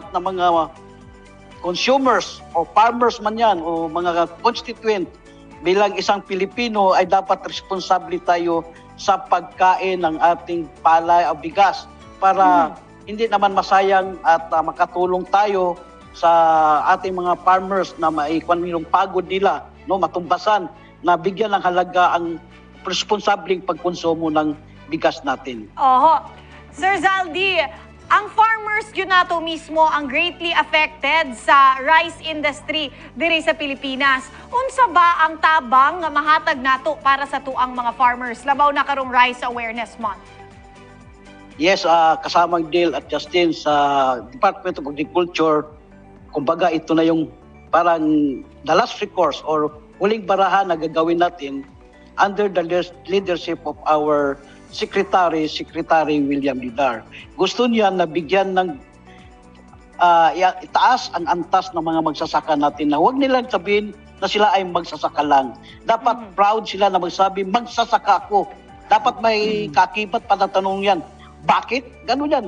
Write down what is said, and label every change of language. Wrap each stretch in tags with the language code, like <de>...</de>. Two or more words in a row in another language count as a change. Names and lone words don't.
<tl>na mga consumers o farmers man yan o mga constituent bilang isang Pilipino ay dapat responsable tayo sa pagkain ng ating palay o bigas para hindi naman masayang at makatulong tayo sa ating mga farmers na maikwan yung pagod nila, no, matumbasan na bigyan ng halaga ang responsableng pagkonsumo ng bigas natin.</tl> <ceb>Oho. Sir Zaldi, ang farmers yun nato mismo ang</ceb> <en>greatly affected</en> <ceb>sa rice industry diri sa Pilipinas. Unsa ba ang tabang nga mahatag nato para sa tuang mga farmers labaw na karong Rice Awareness Month?</ceb> <tl>Yes, kasamang Dale at Justin sa Department of Agriculture, kumbaga ito na yung parang</tl> <en>the last recourse</en> <tl>or huling barahan na gagawin natin</tl> <en>under the leadership of our Secretary William Lidar.</en> <tl>Gusto niya na bigyan ng itaas ang antas ng mga magsasaka natin na huwag nilang sabihin na sila ay magsasaka lang. Dapat proud sila na magsabi, magsasaka ako. Dapat may kakibat pa na tanong yan. Bakit? Ganun yan.</tl>